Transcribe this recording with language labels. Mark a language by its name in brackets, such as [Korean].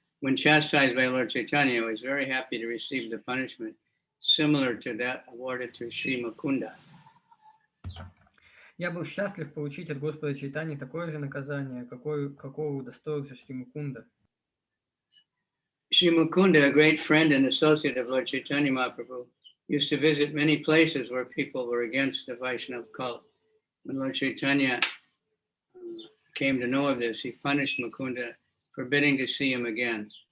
[English] When chastised by Lord Chaitanya, I was very happy to receive the punishment similar to that awarded to Sri Mukunda. [Russian] Я был счастлив получить от Господа Чайтаньи такое же наказание, какого удостоился Шри Мукунда. [English] Sri Mukunda, a great friend and associate of Lord Chaitanya Mahaprabhu, used to visit many places where people were against the Vaishnava cult. When Lord Chaitanya came to know of this, he punished Mukunda, forbidding to see him again.